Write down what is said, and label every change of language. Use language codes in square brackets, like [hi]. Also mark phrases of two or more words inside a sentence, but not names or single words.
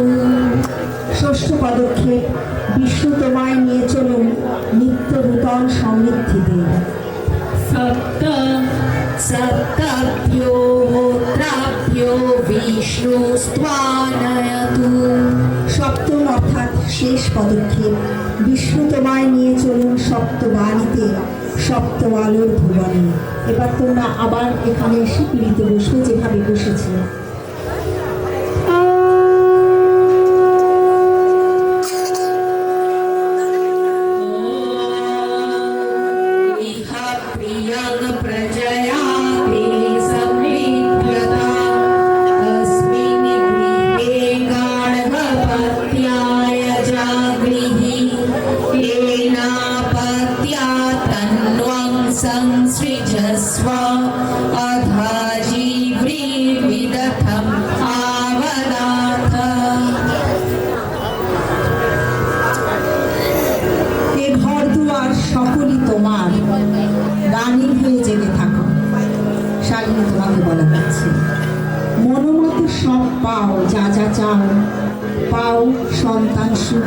[bn] ষষ্ঠ পদক্ষেপ, বিষ্ণু তোমায় নিয়ে চলুন নিত্য নূতন সমৃদ্ধিতে। [sa] सप्त सप्तभ्यो होत्राभ्यो विष्णुस्त्वानयतु [bn] সপ্তম অর্থাৎ শেষ পদক্ষেপ, বিষ্ণু তোমায় নিয়ে চলুন সপ্তবাণীতে সপ্ত আলোর ভুবনে। এবার তোমরা আবার এখানে এসে পিড়িতে বসবে যেভাবে বসেছে। [sa] इह प्रियं प्रजया ते संविद्यता अस्मिन् गृहे गाढवपत्याय जागृहि येनापत्या तन्वं संसृजस्व अधाजीव्रीविदथम् आवदाथ [bn] এ ঘর দুয়ার সকলই তোমার, রানী হয়ে জেগে থাকো। শালিনী তোমাকে বলা হচ্ছে, মনোমতো সব পাও, যা যা চাও পাও, সন্তান সুখ।